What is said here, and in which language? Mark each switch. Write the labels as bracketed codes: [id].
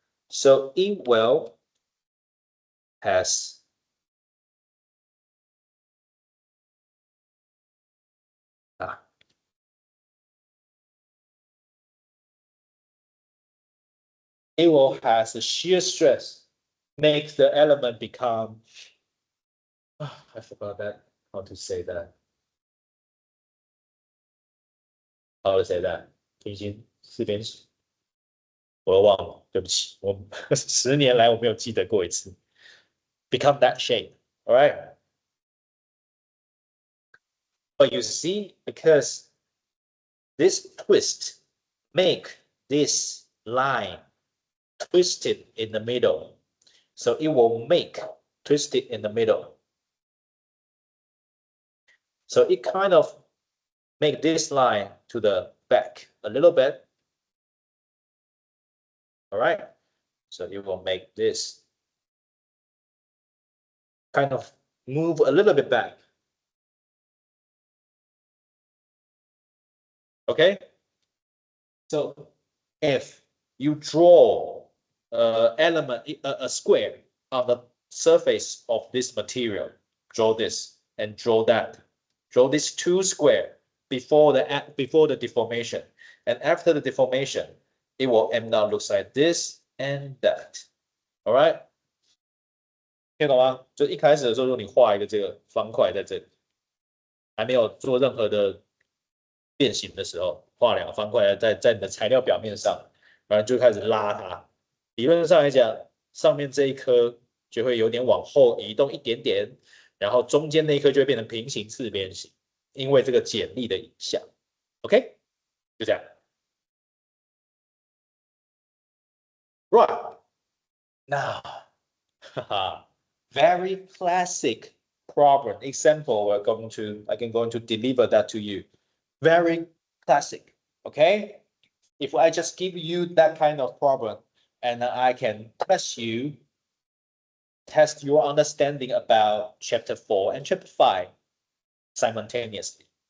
[en] So it will has it will has a shear stress, makes the element become I forgot that how to say that. How to say that? [zh] 平行四边形，我都忘了，对不起，我10年来我没有记得过一次。 [en] Become that shape, all right? But you see, because this twist make this line twisted in the middle. So it will make twisted in the middle. So it kind of make this line to the back a little bit. All right. So it will make this kind of move a little bit back. Okay. So if you draw a square on the surface of this material, draw this and draw that. Draw these two square before the deformation, and after the deformation, it will end up looks like this and that. All right? [zh] 听懂吗？就一开始的时候，如果你画一个这个方块在这里，还没有做任何的变形的时候，画2个方块在你的材料表面上，然后就开始拉它。理论上来讲，上面这一颗就会有点往后移动一点点，然后中间那一颗就会变成平行四边形，因为这个剪力的影响。 OK， 就这样。 [en] Right now, very classic problem example. I'm going to deliver that to you. Very classic. Okay. If I just give you that kind of problem, and I can test your understanding about chapter 4 and chapter 5 simultaneously.